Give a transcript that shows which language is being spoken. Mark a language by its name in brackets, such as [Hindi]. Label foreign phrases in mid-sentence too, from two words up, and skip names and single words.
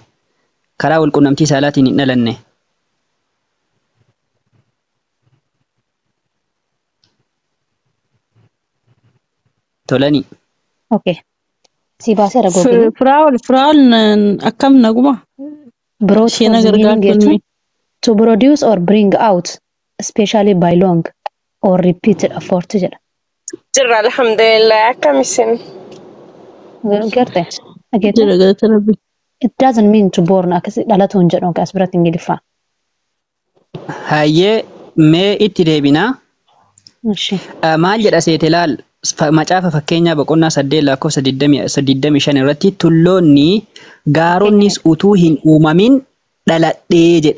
[Oromo] Karaa walqunnamtii saalaatiin hin dhalanne. Tolani. Okay. Si baasee ragoo. Firaa'ol akkam naguma? [English] Brought to produce or bring out, especially by long or repeated effort jedha. [Oromo] Jirra alhamdulillah akkamisin. Garte. Jira galata rabbi. [English] It doesn't mean to born [Oromo] akkasi dhalatuun jedhu as biratti ingiliffaan. Hayyee mee itti deebinaa. Maal jedha seete laal macaafa fakkeenyaa boqonnaa 8 lakkoofsa 25 irratti tulloonni gaaronnis utuu hin uumamin dhaladhee jedhe.